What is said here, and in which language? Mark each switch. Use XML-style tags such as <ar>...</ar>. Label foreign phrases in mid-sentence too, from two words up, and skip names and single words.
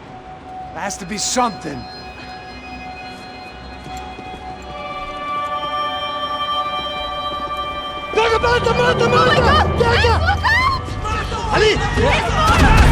<en>There has to be something. Pega,</en> <pt>mata, mata,</pt> <en>Oh my mata! god! Max, Pega! look out! Ali!</en>